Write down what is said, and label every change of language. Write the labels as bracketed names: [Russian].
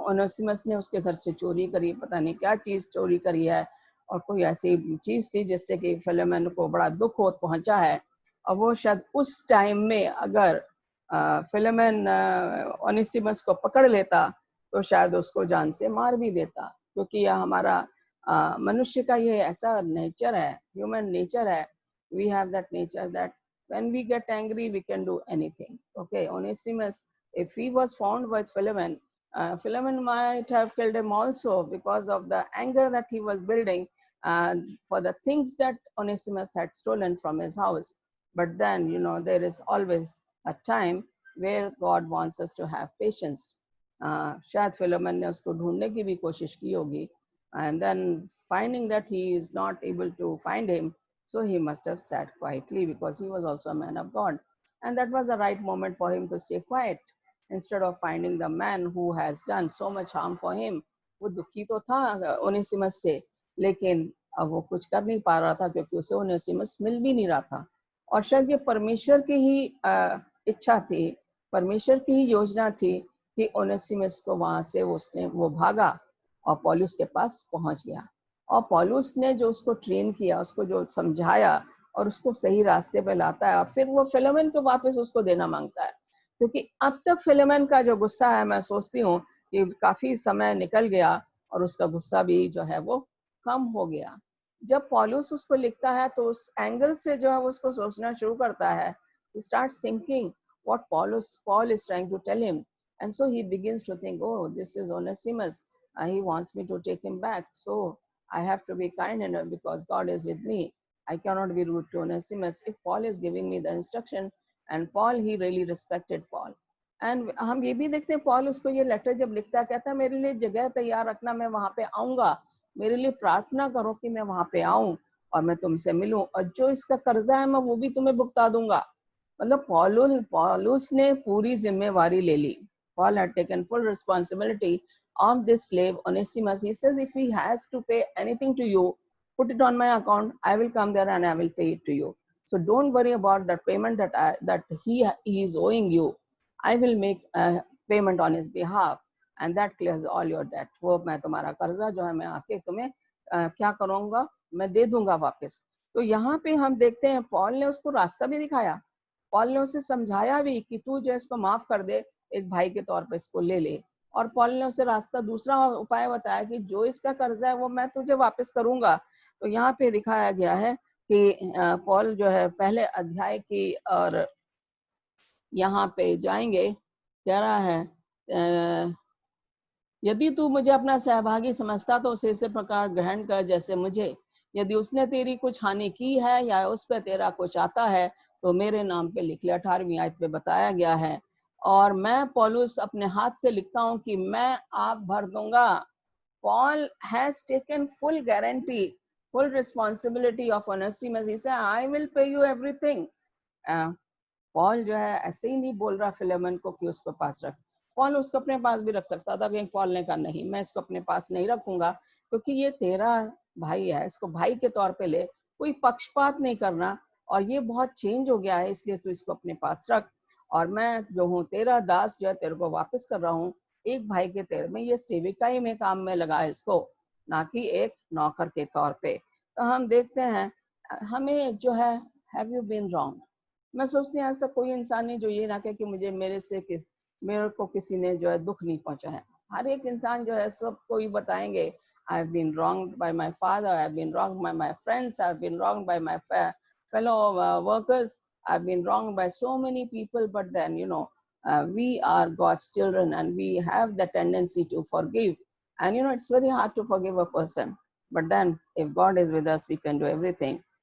[Hindi] Onesimus ने उसके घर से चोरी करी, पता नहीं क्या चीज चोरी करी है, और कोई ऐसी चीज थी जिससे कि फिलेमन को बड़ा दुख हो पहुंचा है। और वो शायद उस टाइम में अगर फिलेमन ओनेसिमस को पकड़ लेता तो शायद उसको जान से मार भी देता, क्योंकि यह हमारा मनुष्य का ये ऐसा नेचर है, ह्यूमन नेचर है। [English] We have that nature that when we get angry we can do anything. Okay, Onesimus, if he was found with Philemon, Philemon might have killed him also because of the anger that he was building for the things that Onesimus had stolen from his house. But then, you know, there is always a time where God wants us to have patience. [Hindi] शायद Philomel ने उसको ढूंढने की भी कोशिश की होगी, [English] and then finding that he is not able to find him, so he must have sat quietly because he was also a man of God. And that was the right moment for him to stay quiet instead of finding the man who has done so much harm for him. [Hindi] वो दुखी तो था Onesimus से, लेकिन अब वो कुछ कर नहीं पा रहा था, क्योंकि उसे ओनेसिमस मिल भी नहीं रहा था। और शायद ये परमेश्वर की ही इच्छा थी, परमेश्वर की ही योजना थी कि ओनेसिमस को वहां से वो भागा और पौलुस के पास पहुंच गया। और पौलुस ने जो उसको ट्रेन किया, उसको जो समझाया और उसको सही रास्ते पे लाता है, और फिर वो फिलोमेन को वापस उसको देना मांगता है। क्योंकि अब तक फिलोमेन का जो गुस्सा है, मैं सोचती हूँ कि काफी समय निकल गया और उसका गुस्सा भी जो है वो कम हो गया। जब पौलुस उसको लिखता है तो उस एंगल से जो है उसको सोचना शुरू करता है। [English] He starts thinking what Paul is trying to tell him, and so he begins to think, oh, this is Onesimus. He wants me to take him back, so I have to be kind enough because God is with me. I cannot be rude to Onesimus. If Paul is giving me the instruction, and Paul, he really respected Paul. [Hindi] And हम ये भी देखते हैं, Paul उसको ये letter जब लिखता है, कहता है मेरे लिए जगह तैयार रखना, मैं वहां पे आऊंगा, मेरे लिए प्रार्थना करो कि मैं वहां पे आऊं और मैं तुमसे मिलूं, और जो इसका कर्जा है मैं वो भी तुम्हें भुगता दूंगा। मतलब पौलुस ने पूरी जिम्मेवारी ले ली। [English] Paul had taken full responsibility of this slave Onesimus. He says, if he has to pay anything to you, put it on my account. I will come there and I will pay it to you. So don't worry about that payment that he is owing you. I will make a payment on his behalf, and that clears all your debt. [Hindi] वो मैं तुम्हारा कर्जा जो है मैं आके तुम्हें क्या करूंगा, मैं दे दूंगा वापस। तो यहाँ पे हम देखते हैं पॉल ने उसको रास्ता भी दिखाया, पॉल ने उसे समझाया भी कि तू जो इसको माफ कर दे, एक भाई के तौर पे इसको ले ले। और पॉल ने उसे रास्ता, दूसरा उपाय बताया कि जो इसका कर्जा है वो मैं तुझे वापस करूंगा। तो यहाँ पे दिखाया गया है कि पॉल जो है पहले अध्याय की, और यहाँ पे जाएंगे, कह रहा है यदि तू मुझे अपना सहभागी समझता तो उसे इसी प्रकार ग्रहण कर जैसे मुझे। यदि उसने तेरी कुछ हानि की है या उस पर तेरा कुछ आता है तो मेरे नाम पे लिख ले। 18वीं आयत पे बताया गया है, और मैं पौलुस अपने हाथ से लिखता हूँ कि मैं आप भर दूंगा। Paul has taken full guarantee, full responsibility of Onesimus. He said, I will pay you everything. Paul जो है ऐसे ही नहीं बोल रहा फिलेमन को कि उसको पास रख। पॉल उसको अपने पास भी रख सकता था, लेकिन पॉल ने कहा नहीं, मैं इसको अपने पास नहीं रखूंगा, क्योंकि ये तेरा भाई है, इसको भाई के तौर पे ले, कोई पक्षपात नहीं करना, और ये बहुत चेंज हो गया है, इसलिए तू इसको अपने पास रख, और मैं जो हूँ तेरा दास जो है तेरे को वापस कर रहा हूँ एक भाई के तेरे में, ये सेविकाई में काम में लगा इसको, ना कि एक नौकर के तौर पे। तो हम देखते हैं हमें जो है, [English] Have you been wrong. [Hindi] मैं सोचती हूँ ऐसा कोई इंसान नहीं जो ये ना कहे कि मेरे को किसी ने जो है दुख नहीं पहुंचा है। हर एक इंसान जो है सबको ही बताएंगे, [English] I have been wronged by my father, I have been wronged by my friends, I have been wronged by my fellow workers, I've been wronged by so many people, but then we are God's children and we have the tendency to forgive, and it's very hard to forgive a person, but then if God is with us we can do everything.